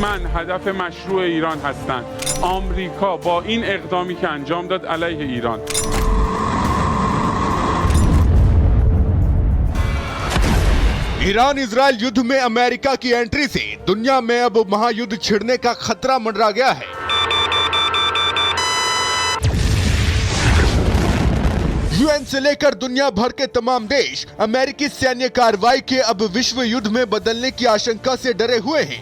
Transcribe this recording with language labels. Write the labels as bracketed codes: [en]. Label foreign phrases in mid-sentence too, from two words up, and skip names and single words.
[fa] هدف مشروع ایران هستند. آمریکا با این اقدامی که انجام داد علیه ایران [hi] ईरान इजराइल युद्ध में अमेरिका की एंट्री से दुनिया में अब महायुद्ध छिड़ने का खतरा मंडरा गया है। यूएन से लेकर दुनिया भर के तमाम देश अमेरिकी सैन्य कार्रवाई के अब विश्व युद्ध में बदलने की आशंका से डरे हुए हैं।